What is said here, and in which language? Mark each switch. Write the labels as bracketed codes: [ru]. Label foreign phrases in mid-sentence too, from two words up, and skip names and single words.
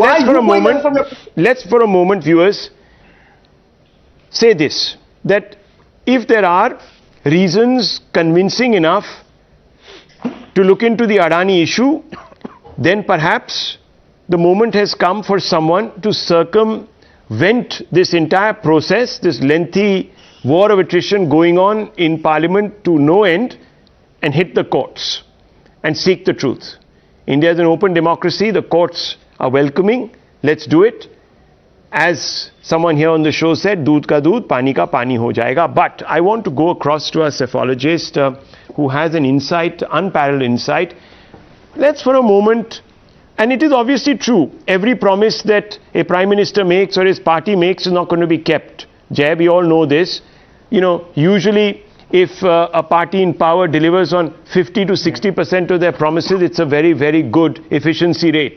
[en] Let's for a moment, viewers, say this, that if there are reasons convincing enough to look into the Adani issue, then perhaps the moment has come for someone to circumvent this entire process, this lengthy war of attrition going on in Parliament to no end, and hit the courts and seek the truth. India is an open democracy. The courts are welcoming. Let's do it. As someone here on the show said, [hi] doodh ka doodh, pani ka pani ho jayega. [en] But I want to go across to a cephalogist who has an insight, unparalleled insight. Let's for a moment, and it is obviously true, every promise that a Prime Minister makes or his party makes is not going to be kept. Jay, we all know this. You know, usually if a party in power delivers on 50 to 60% of their promises, it's a very, very good efficiency rate.